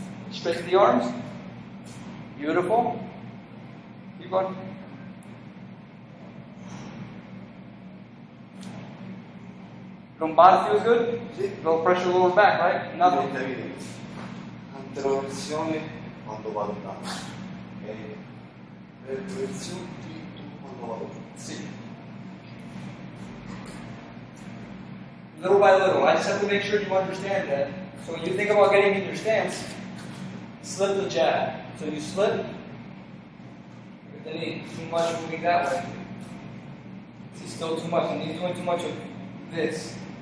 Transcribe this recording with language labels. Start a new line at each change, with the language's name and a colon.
English: Straighten the arms. Beautiful. Keep going. Lumbar feels good?
Italian: Sì.
English: Go pressure lower back, right? Nothing.
Italian: Anteroversione quando vado in basso. E retroversione quando vado giù.
English: See. Little by little. I just have to make sure you understand that. So when you think about getting in your stance, slip the jab. So you slip with the knee. Too much moving that way. See, still too much. The knee's doing too much of this.